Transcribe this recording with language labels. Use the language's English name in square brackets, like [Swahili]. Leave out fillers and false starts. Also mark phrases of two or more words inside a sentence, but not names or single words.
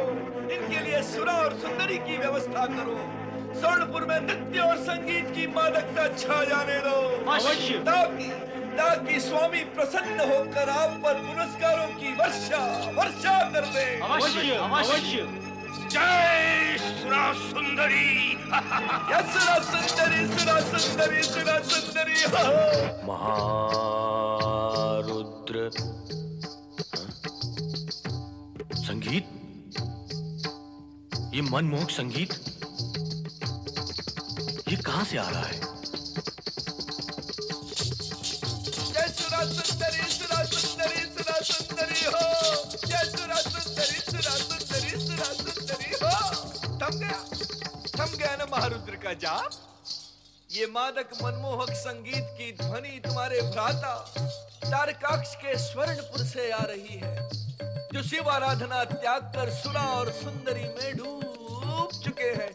[Hindi] इनके लिए सुरा और सुंदरी की व्यवस्था करो। स्वर्णपुर में नृत्य और संगीत की मादकता छा जाने दो, अवश्य। ताकि स्वामी प्रसन्न होकर आप पर पुरस्कारों की वर्षा वर्षा कर दे। अवश्य अवश्य। जय सुरा सुंदरी। सुरा सुंदरी सुरा सुंदरी सुरा सुंदरी हो। महारुद्र संगीत, ये मनमोहक संगीत ये कहां से आ रहा है? जय सुरा सुंदरी सुरा सुंदरी सुरा सुंदरी हो। जय सुरा सुंदरी सुरा सुंदरी सुरा सुंदरी हो। थम गया ना महारुद्र का जाप? ये मादक मनमोहक संगीत की ध्वनि तुम्हारे भ्राता तारकाक्ष के स्वर्णपुर से आ रही है, जो शिव आराधना त्याग कर सुरा और सुंदरी में डूब चुके हैं।